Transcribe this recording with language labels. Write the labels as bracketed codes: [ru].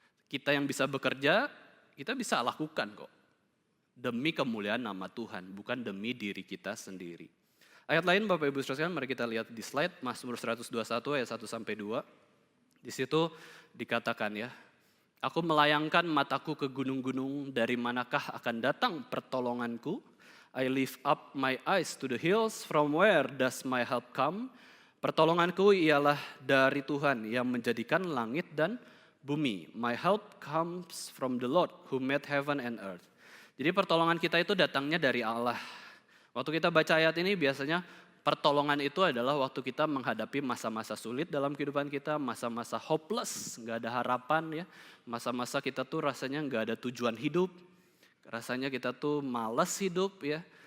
[id] Kita yang bisa bekerja, kita bisa lakukan kok. Demi kemuliaan nama Tuhan, bukan demi diri kita sendiri. Ayat lain Bapak Ibu Saudara sekalian, mari kita lihat di slide Mazmur 121 ayat 1-2. Di situ dikatakan ya, aku melayangkan mataku ke gunung-gunung, dari manakah akan datang pertolonganku? [en] I lift up my eyes to the hills, from where does my help come? [id] Pertolonganku ialah dari Tuhan yang menjadikan langit dan bumi. [en] My help comes from the Lord who made heaven and earth. [id] Jadi pertolongan kita itu datangnya dari Allah. Waktu kita baca ayat ini biasanya pertolongan itu adalah waktu kita menghadapi masa-masa sulit dalam kehidupan kita, masa-masa hopeless, gak ada harapan ya. Masa-masa kita tuh rasanya gak ada tujuan hidup, rasanya kita tuh malas hidup ya.